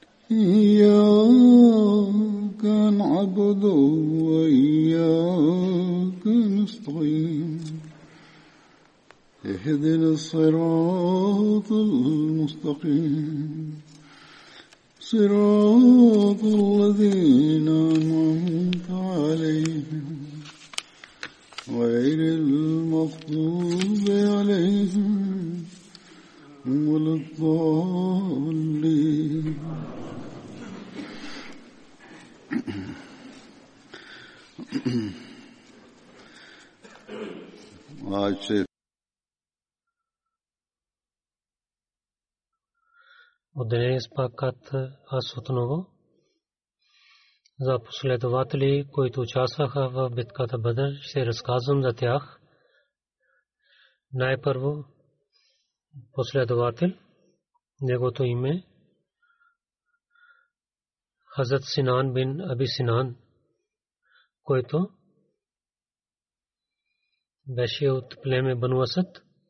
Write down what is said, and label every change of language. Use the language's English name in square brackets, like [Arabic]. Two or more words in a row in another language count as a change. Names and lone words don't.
[Arabic] إياك نعبد وإياك نستعين اهدنا الصراط المستقيم صراط الذين أنعمت عليهم غير المغضوب عليهم ولا الضالين. [Urdu] آج سے [Bulgarian] Днес пакът аз отново за последователи, които участваха в битката Бадър, ще разказвам за тях. Най-първо последовател, неговото име Хазрат Синан бин Аби Синан, който беше от племе Бану Асад